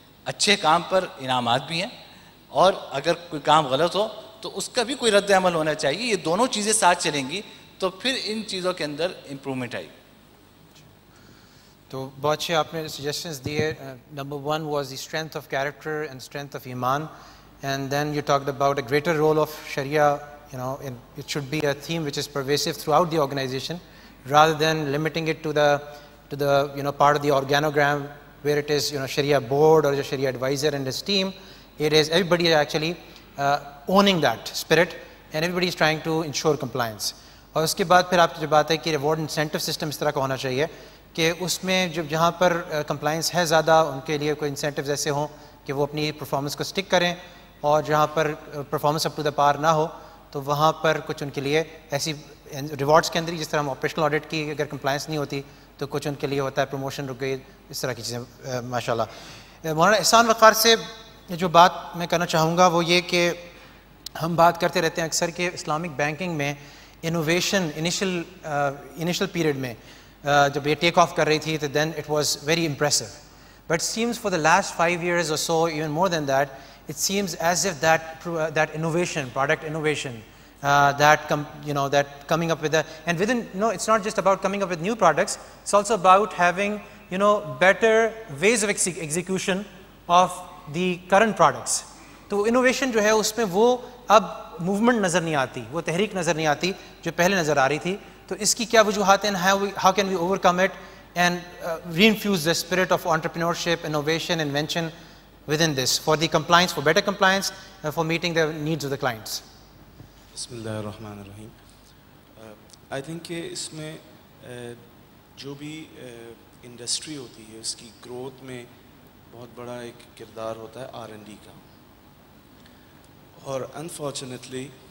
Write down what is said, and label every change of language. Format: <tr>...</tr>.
<ur>اچھے کام پر انعامات بھی ہیں اور اگر کوئی کام غلط ہو تو اس کا بھی کوئی رد عمل ہونا چاہیے. یہ دونوں چیزیں ساتھ چلیں گی تو پھر ان چیزوں کے اندر امپرومنٹ آئے گی. تو بہت اچھے آپ نے سجیشنز دیے.</ur> <en>Number 1 was the strength of character and strength of iman, and then you talked about a greater role of Sharia. It should be a theme which is pervasive throughout the organization rather than limiting it to the part of the organogram where it is Sharia board or the Sharia advisor and his team. It is everybody is actually owning that spirit and everybody is trying to ensure compliance.</en> <ur>اور اس کے بعد پھر آپ کی جو بات ہے کہ ریوارڈ انسینٹو سسٹم اس طرح کا ہونا چاہیے کہ اس میں جہاں پر کمپلائنس ہے زیادہ ان کے لیے کوئی انسینٹیوز ایسے ہوں کہ وہ اپنی پرفارمنس کو اسٹک کریں, اور جہاں پر پرفارمنس</ur> <en>up to the par</en> <ur>نہ ہو تو وہاں پر کچھ ان کے لیے ایسی ریوارڈس کے اندر ہی, جس طرح ہم آپریشنل آڈٹ کی اگر کمپلائنس نہیں ہوتی تو کچھ ان کے لیے ہوتا ہے پروموشن رک گئی, اس طرح کی چیزیں. ماشاء اللہ. مولانا احسان وقار سے جو بات میں کرنا چاہوں گا وہ یہ کہ ہم بات کرتے رہتے ہیں اکثر کہ اسلامک بینکنگ میں انوویشن انیشل پیریڈ میں جب یہ ٹیک آف کر رہی تھی تو</ur> <en>Then it was very impressive, but seems for the last 5 years or so, even more than that, it seems as if that innovation, product innovation, that coming up with and within, it's not just about coming up with new products, it's also about having, better ways of execution of the current products.</en> <ur>تو innovation جو ہے اس میں وہ اب movement نظر نہیں آتی, وہ تحریک نظر نہیں آتی جو پہلے نظر آ رہی تھی. تو اس کی کیا وجوہات ہیں,</ur> <en>how can we overcome it and reinfuse the spirit of entrepreneurship, innovation, invention within this for the compliance, for better compliance, for meeting the needs of the clients.</en> <ar>بسم اللہ الرحمن الرحیم.</ar> <ur>آئی تھنک کہ اس میں جو بھی انڈسٹری ہوتی ہے اس کی گروتھ میں بہت بڑا ایک کردار ہوتا ہے R&D کا, اور انفارچونیٹلی</ur>